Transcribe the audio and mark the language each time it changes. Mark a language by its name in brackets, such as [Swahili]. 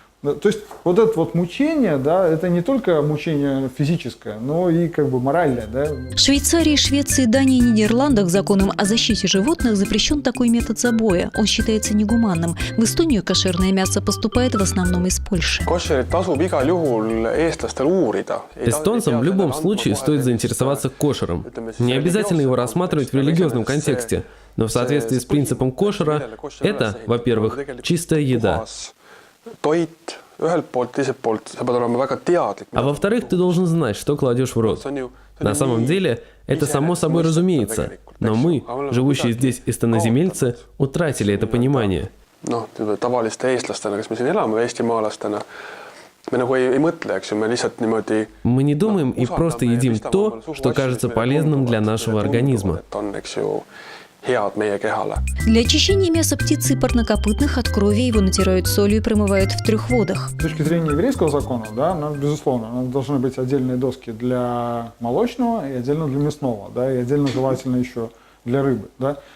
[Russian] То есть вот это вот мучение, да, это не только мучение физическое, но и как бы моральное, да. В Швейцарии, Швеции, Дании и Нидерландах законом о защите животных запрещен такой метод забоя. Он считается негуманным. В Эстонию кошерное мясо поступает в основном из Польши. [Estonian] Кошерит tasub igal juhul eestlastel uurida. [Russian] Эстонцам в любом случае стоит заинтересоваться кошером. Не обязательно его рассматривать в религиозном контексте, но в соответствии с принципом кошера это, во-первых, чистая еда. [Estonian] Toit ühelt poolt, teiselt poolt, sa pead olema väga teadlik. [Russian] А во-вторых, ты должен знать, что кладешь в рот. На самом деле, это само собой разумеется, но мы, живущие здесь эстоноземельцы, утратили это понимание. [Estonian] Noh, tavaliste eestlastena, kes me siin elame, eestimaalastena, me nagu ei mõtle, eks ju, me lihtsalt niimoodi... [Russian] Мы не думаем и просто едим то, что кажется полезным для нашего организма. [Estonian] Et on, eks ju, head meie kehale. [Russian] Для очищения мяса птицы и парнокопытных от крови его натирают солью и промывают в 3 водах. С точки зрения еврейского закона, да, безусловно, должны быть отдельные доски для молочного и отдельно для мясного, да, и отдельно желательно еще для рыбы, да.